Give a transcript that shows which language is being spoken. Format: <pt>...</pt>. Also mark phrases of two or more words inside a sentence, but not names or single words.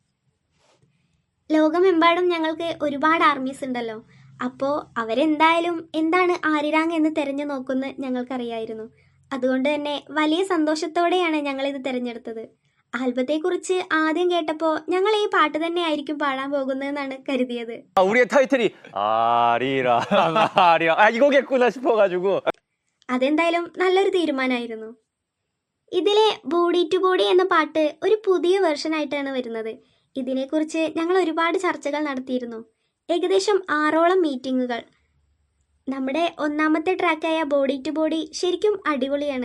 <ml>ലോകമെമ്പാടും ഞങ്ങൾക്ക് ഒരുപാട് ആർമീസ് ഉണ്ടല്ലോ. അപ്പോൾ അവരെന്തായാലും എന്താണ് ആരിരാങ് എന്ന് തിരഞ്ഞു നോക്കുമെന്ന് ഞങ്ങൾക്കറിയായിരുന്നു. അതുകൊണ്ട് തന്നെ വലിയ സന്തോഷത്തോടെയാണ് ഞങ്ങളിത് തിരഞ്ഞെടുത്തത്. ആൽബത്തെക്കുറിച്ച് ആദ്യം കേട്ടപ്പോൾ ഞങ്ങൾ ഈ പാട്ട് തന്നെ ആയിരിക്കും പാടാൻ പോകുന്നതെന്നാണ് കരുതിയത്.</ml> <ko>우리의 타이틀이 아리랑 아리랑 이거겠구나 싶어가지고.</ko> <ml>അതെന്തായാലും നല്ലൊരു തീരുമാനമായിരുന്നു. ഇതിലെ ബോഡി ടു ബോഡി എന്ന പാട്ട് ഒരു പുതിയ വെർഷൻ ആയിട്ടാണ് വരുന്നത്. ഇതിനെക്കുറിച്ച് ഞങ്ങൾ ഒരുപാട് ചർച്ചകൾ നടത്തിയിരുന്നു. ഏകദേശം 6ഓളം മീറ്റിങ്ങുകൾ. നമ്മുടെ ഒന്നാമത്തെ ട്രാക്കായ ബോഡി ടു ബോഡി ശരിക്കും അടിപൊളിയാണ്.</ml>